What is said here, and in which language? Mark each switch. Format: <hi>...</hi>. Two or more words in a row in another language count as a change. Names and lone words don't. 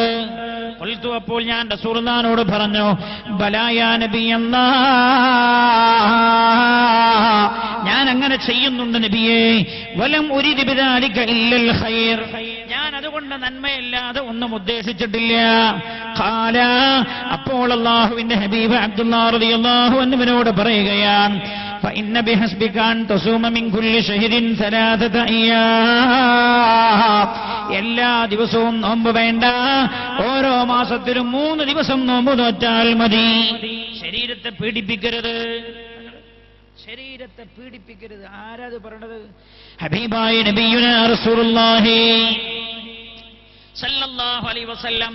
<ml>ഖുൽതു, അപ്പോൾ ഞാൻ റസൂലുള്ളാഹിനോട് പറഞ്ഞു,</ml> <ar>بلى يا نبي الله,</ar> <ml>ഞാൻ അങ്ങനെ ചെയ്യുന്നുണ്ട് നബിയേ.</ml> <ar>ولم أرد بذلك إلا الخير,</ar> <ml>ഞാൻ അതുകൊണ്ട് നന്മയല്ലാതെ ഒന്നും ഉദ്ദേശിച്ചിട്ടില്ല. ഖാല, അപ്പോൾ അല്ലാഹുവിന്റെ ഹബീബ് അബ്ദുല്ലാഹ്</ml> <ar>رضي الله عنه</ar> <ml>പറയുകയാണ്,</ml> <ar>فإن بحسبك أن تصوم من كل شهر 3 أيام,</ar> <ml>എല്ലാ ദിവസവും നോമ്പ് വേണ്ട, ഓരോ മാസത്തിലും 3 ദിവസം നോമ്പ് നോറ്റാൽ മതി. ശരീരത്തെ പീഡിപ്പിക്കരുത്, ശരീരത്തെ പീഡിപ്പിക്കരുത്. ആരാത് പറഞ്ഞത്?</ml> <ar>ഹബീബായ نبينا رسول الله صلى الله عليه وسلم.</ar>